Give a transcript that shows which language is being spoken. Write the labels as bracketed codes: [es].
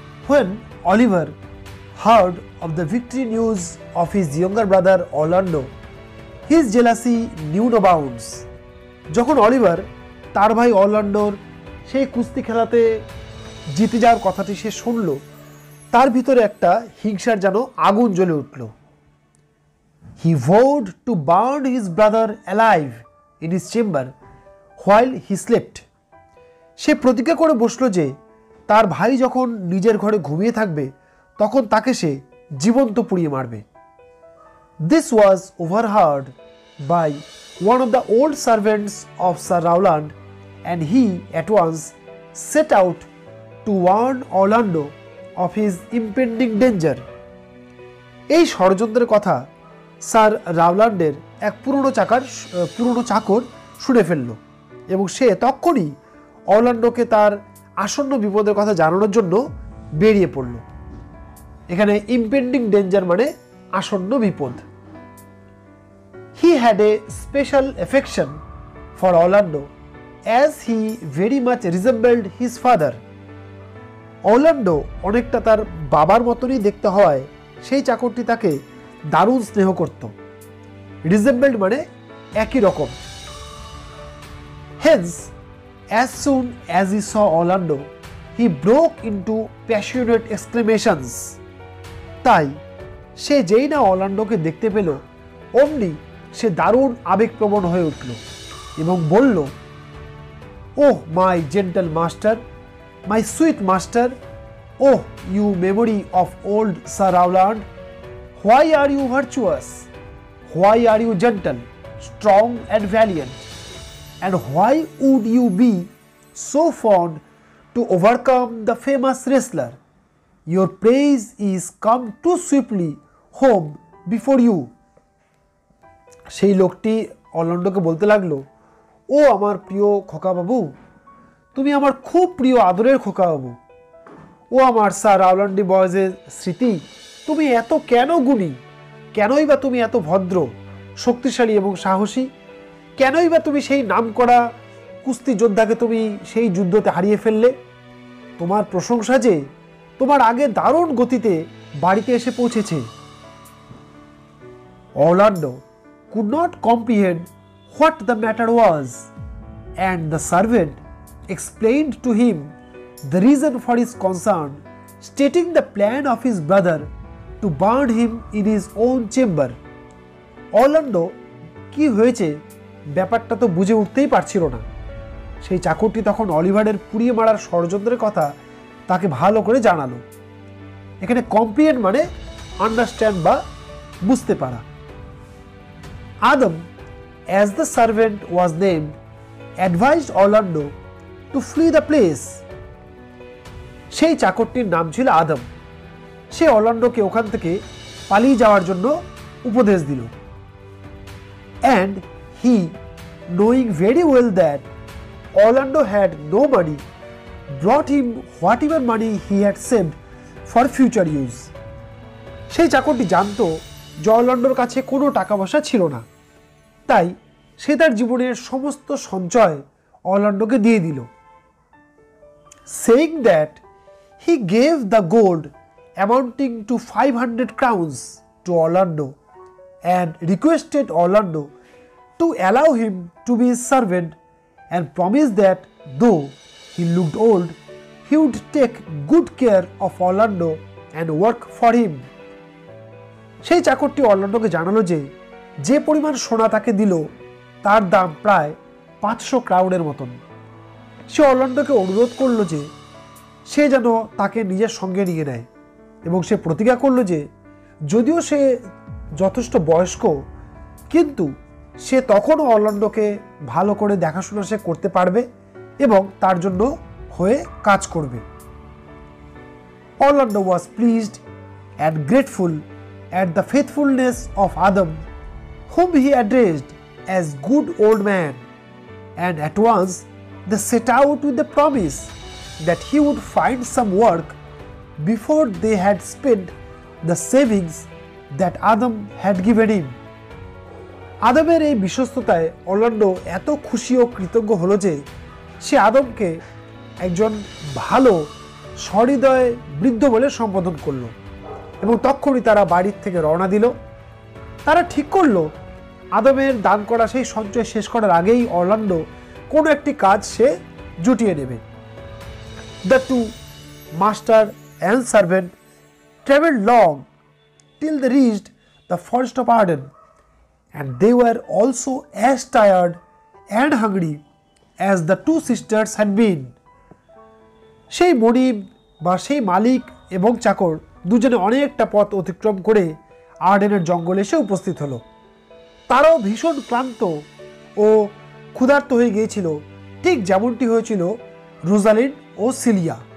[en] When Oliver heard of the victory news of his younger brother Orlando, his jealousy knew no bounds. [bn] যখন Oliver তার ভাই অরল্যান্ডোর সেই কুস্তি খেলাতে জিতে যাওয়ার কথাটি সে শুনল, তার ভিতরে একটা হিংসার যেন আগুন জ্বলে উঠল। [en] He vowed to burn his brother alive in his chamber while he slept. [bn] সে প্রতিজ্ঞা করে বসল যে তার ভাই যখন নিজের ঘরে ঘুমিয়ে থাকবে তখন তাকে সে জীবন্ত পুড়িয়ে মারবে। [en] This was overheard by one of the old servants of Sir Rowland, and he at once set out to warn Orlando of his impending danger. [bn] এই ষড়যন্ত্রের কথা স্যার রাওল্যান্ডের এক পুরনো চাকর শুনে ফেলল এবং সে তখনই অরল্যান্ডোকে তার আসন্ন বিপদের কথা জানানোর জন্য বেরিয়ে পড়ল। এখানে [en] impending danger [bn] মানে আসন্ন বিপদ। [en] He had a special affection for Orlando as he very much resembled his father. [bn] Orlando অনেকটা তার বাবার মতনই দেখতে হওয়ায় সেই চাকরটি তাকে দারুণ স্নেহ করত। রিজেম্বলড মানে একই রকম। [en] Hence, as soon as he saw Orlando, he broke into passionate exclamations. [bn] তাই সে যেই না অরল্যান্ডোকে দেখতে পেল অমনি সে দারুণ আবেগপ্রবণ হয়ে উঠল এবং বলল, [en] Oh my gentle master, my sweet master, oh you memory of old sir Rowland, why are you virtuous, why are you gentle, strong and valiant, and why would you be so fond to overcome the famous wrestler? Your praise is come too swiftly home before you. [bn] সেই লোকটি অরল্যান্ডোকে বলতে লাগলো, ও আমার প্রিয় খোকা বাবু, তুমি আমার খুব প্রিয় আদরের খোকা বাবু, ও আমার স্যার রাওল্যান্ডি বয়েজের স্মৃতি, তুমি এত কেন গুণী, কেনই বা তুমি এত ভদ্র, শক্তিশালী এবং সাহসী, কেনই বা তুমি সেই নামকরা কুস্তি যোদ্ধাকে তুমি সেই যুদ্ধতে হারিয়ে ফেললে? তোমার প্রশংসা যে তোমার আগে দারুণ গতিতে বাড়িতে এসে পৌঁছেছে। [en] Orlando could not comprehend what the matter was, and the servant explained to him the reason for his concern, stating the plan of his brother to burn him in his own chamber. [bn] Orlando কি হয়েছে ব্যাপারটা তো বুঝে উঠতেই পারছিল না। সেই চাকরটি তখন অলিভারের পুড়িয়ে মারার ষড়যন্ত্রের কথা তাকে ভালো করে জানালো। এখানে কম্প্রিহেন্ড মানে আন্ডারস্ট্যান্ড বা বুঝতে পারা। [en] Adam, as the servant was named, advised Orlando to flee the place. [bn] সেই চাকরটির নাম ছিল আদম। সে অরল্যান্ডোকে ওখান থেকে পালিয়ে যাওয়ার জন্য উপদেশ দিল। [en] And he, knowing very well that Orlando had no money, brought him whatever money he had saved for future use. [bn] সেই চাকরটি জানতো যে অরল্যান্ডোর কাছে কোনো টাকা পয়সা ছিল না, তাই সে তার জীবনের সমস্ত সঞ্চয় অরল্যান্ডোকে দিয়ে দিল। [en] Saying that he gave the gold amounting to 500 crowns to Orlando and requested Orlando to allow him to be his servant and promised that though he looked old, he would take good care of Orlando and work for him. [bn] সেই চাকরটি অরল্যান্ডোকে জানালো যে পরিমাণ সোনা তাকে দিল তার দাম প্রায় 500 ক্রাউনের মতন। সে অরল্যান্ডোকে অনুরোধ করল যে সে যেন তাকে নিজের সঙ্গে নিয়ে নেয়, এবং সে প্রতিজ্ঞা করল যে যদিও সে যথেষ্ট বয়স্ক, কিন্তু সে তখনও অরল্যান্ডোকে ভালো করে দেখাশোনা সে করতে পারবে এবং তার জন্য হয়ে কাজ করবে। [en] Orlando was pleased and grateful at the faithfulness of Adam, whom he addressed as good old man, and at once they set out with the promise that he would find some work before they had spent the savings that Adam had given him. [bn] আদমের এই বিশ্বস্ততায় Orlando এত খুশি ও কৃতজ্ঞ হলো যে সে আদমকে একজন ভালো সহৃদয় বৃদ্ধ বলে সম্বোধন করল, এবং তখনই তারা বাড়ির থেকে রওনা দিল। তারা ঠিক করলো আদমের দান করা সেই সঞ্চয় শেষ করার আগেই অরল্যান্ডো কোনো একটি কাজ সে জুটিয়ে নেবে। [en] The two, master and servant, traveled long till they reached the forest of Arden, and they were also as tired and hungry as the two sisters had been. [bn] সেই মনিব বা সেই মালিক এবং চাকর দুজনে অনেকটা পথ অতিক্রম করে আর্ডেনের জঙ্গলে এসে উপস্থিত হলো। তারাও ভীষণ ক্লান্ত ও ক্ষুধার্ত হয়ে গিয়েছিল, ঠিক যেমনটি হয়েছিল রোজালিন্ড ও সিলিয়া।